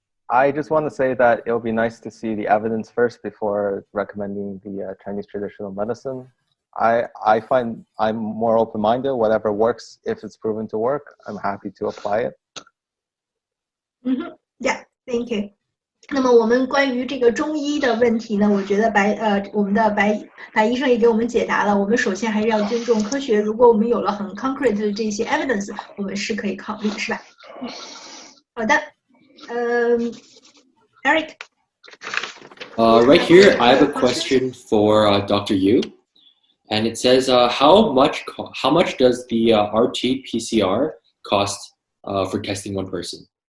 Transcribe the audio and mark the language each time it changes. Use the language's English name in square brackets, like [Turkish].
[English] I just want to say that it would be nice to see the evidence first before recommending the Chinese traditional medicine. I find I'm more open-minded. Whatever works, if it's proven to work, I'm happy to apply it. Yeah, thank you. [Chinese] 那么我们关于这个中医的问题呢，我觉得我们的白医生也给我们解答了。我们首先还是要尊重科学，如果我们有了很 concrete 的这些 evidence， 我们是可以考虑，是吧？好的，Eric. [English] Right here, I have a question for Dr. Yu, and it says, how much does the RT-PCR cost for testing one person?